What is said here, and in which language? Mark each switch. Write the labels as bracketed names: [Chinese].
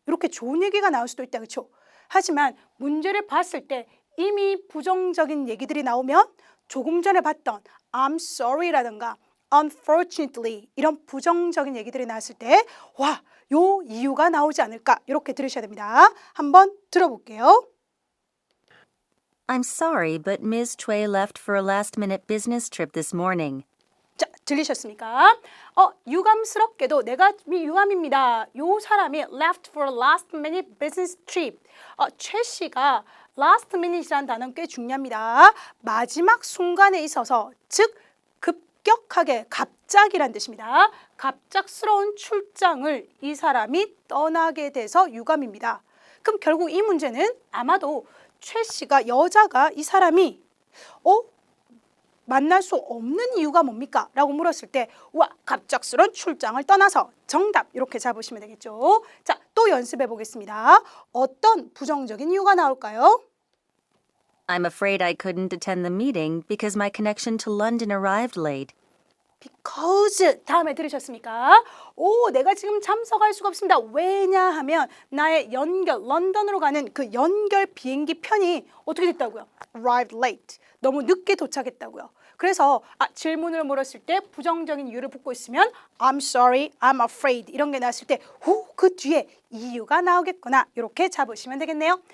[Korean] 이렇게 좋은 얘기가 나올 수도 있다. 그렇죠? 하지만 문제를 봤을 때 이미 부정적인 얘기들이 나오면 조금 전에 봤던 [English] I'm sorry [Korean] 라든가 unfortunately 이런 부정적인 얘기들이 나왔을 때 와, 요 이유가 나오지 않을까 이렇게 들으셔야 됩니다. 한번 들어볼게요. [English] I'm sorry, but Ms. Choi left for a last-minute business trip this morning. [Korean] 자, 들리셨습니까? 유감스럽게도 내가 유감입니다. 요 사람이 [English] left for a last minute business trip. [Korean] 최 씨가 last minute이라는 단어는 꽤 중요합니다. 마지막 순간에 있어서 즉 급격하게 갑자기란 뜻입니다. 갑작스러운 출장을 이 사람이 떠나게 돼서 유감입니다. 그럼 결국 이 문제는 아마도 최 씨가 여자가 이 사람이 만날 수 없는 이유가 뭡니까? 라고 물었을 때 와, 갑작스러운 출장을 떠나서 정답 이렇게 잡으시면 되겠죠. 자, 또 연습해 보겠습니다. 어떤 부정적인 이유가 나올까요? [English] I'm afraid I couldn't attend the meeting because my connection to London arrived late. [Korean] Because 다음에 들으셨습니까? 내가 지금 참석할 수가 없습니다. 왜냐하면 나의 런던으로 가는 그 연결 비행기 편이 어떻게 됐다고요? [English] Arrived late. [Korean] 너무 늦게 도착했다고요. 그래서 질문을 물었을 때 부정적인 이유를 묻고 있으면 [English] I'm sorry, I'm afraid [Korean] 이런 게 나왔을 때 그 뒤에 이유가 나오겠구나 이렇게 잡으시면 되겠네요.